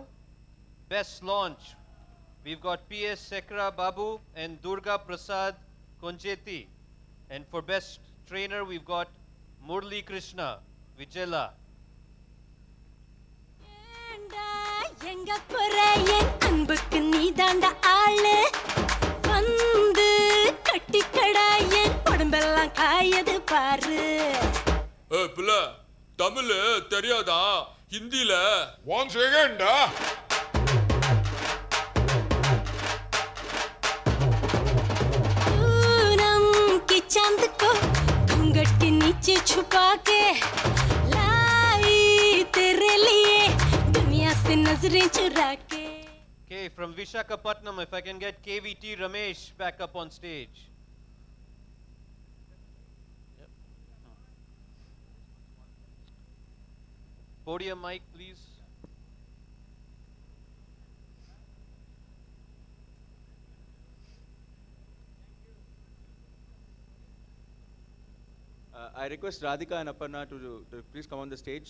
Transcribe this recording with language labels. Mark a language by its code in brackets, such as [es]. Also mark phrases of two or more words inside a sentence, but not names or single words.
[en] Best launch, we've got P.S. Sekra Babu and Durga Prasad Konjeti. And for best trainer, we've got Murli Krishna Vijela. [ta] எங்க போற என் அன்புக்கு நீ தாண்ட ஆளு வந்து பாரு புள்ள தமிழ் தெரியாதா ஹிந்தில [en] one second [hi] पूनम की चांद को घूंघट के नीचे छुपा के लाई तेरे लिए दुनिया से नजरें चुरा के [en] Okay, from Visakhapatnam, if I can get KVT Ramesh back up on stage. Yep. Podium mic, please. I request Radhika and Aparna to please come on the stage.